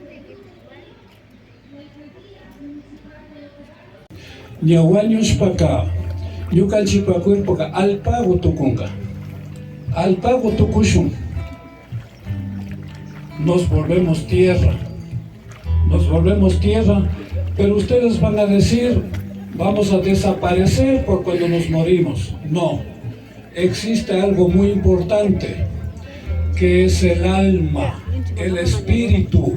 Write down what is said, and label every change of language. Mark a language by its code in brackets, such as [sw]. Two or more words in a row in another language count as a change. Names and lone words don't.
[qu] Ñawaños paka, ñukanchipa cuerpoka alpago tukunga, alpago tukushun. [es] Nos volvemos tierra, pero ustedes van a decir, vamos a desaparecer por cuando nos morimos. No, existe algo muy importante, que es el alma, el espíritu.